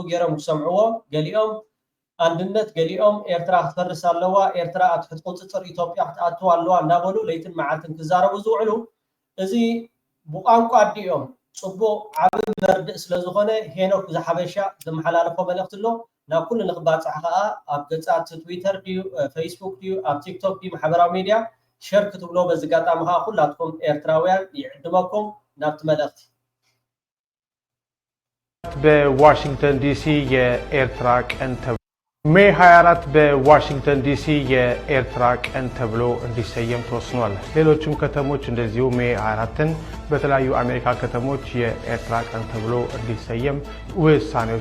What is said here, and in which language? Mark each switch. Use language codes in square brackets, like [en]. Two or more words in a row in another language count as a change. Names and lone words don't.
[ti] ገይሮም ክሰምዕዎ ገሊኦም አንድነት ገሊኦም ኤርትራ ክትፈርስ ኣለዋ ኤርትራ ኣትሕት ቁፅፅር ኢትዮጵያ ክትኣትዋ ኣለዋ እንዳበሉ ለይትን መዓልትን ክዛረቡ ዝውዕሉ እዚ ብቋንቋ ኣዲኦም ጽቡቕ ዓብዪ መርድእ ስለ ዝኾነ ሄኖክ ዝሓበሻ ዘመሓላለፎ መልእኽቲ ኣሎ ናብ ኩሉ ንኽባፅሕ ከዓ ኣብ ገጻት ትዊተር ድዩ ፌስቡክ ድዩ ኣብ ቲክቶክ ድዩ ማሕበራዊ ሚድያ ሸር ክትብሎ በዚ ኣጋጣሚ ከዓ ኩላትኩም ኤርትራውያን ይዕድመኩም ናብቲ መልእኽቲ [am] በዋሽንግተን ዲሲ የኤርትራ ቀን ሜይ 24 በዋሽንግተን ዲሲ የኤርትራ ቀን ተብሎ እንዲሰየም ተወስኗል። ሌሎችም ከተሞች እንደዚሁ ሜይ 24ን በተለያዩ አሜሪካ ከተሞች የኤርትራ ቀን ተብሎ እንዲሰየም ውሳኔዎች